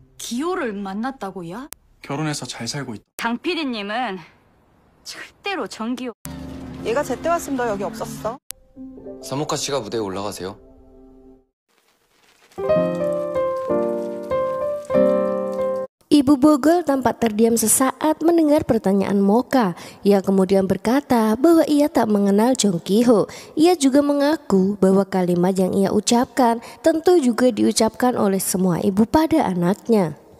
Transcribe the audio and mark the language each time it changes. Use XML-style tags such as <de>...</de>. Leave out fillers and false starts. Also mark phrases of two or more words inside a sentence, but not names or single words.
<ko>기호를 만났다고요? 결혼해서 잘 살고 있다. 강 PD님은 절대로 정기호. 얘가 제때 왔으면 너 여기 없었어. 서모카 씨가 무대에 올라가세요.</ko> <id>Ibu Bogol tampak terdiam sesaat mendengar pertanyaan Mocha. Ia kemudian berkata bahwa ia tak mengenal Jong Ki-ho. Ia juga mengaku bahwa kalimat yang ia ucapkan tentu juga diucapkan oleh semua ibu pada anaknya.</id>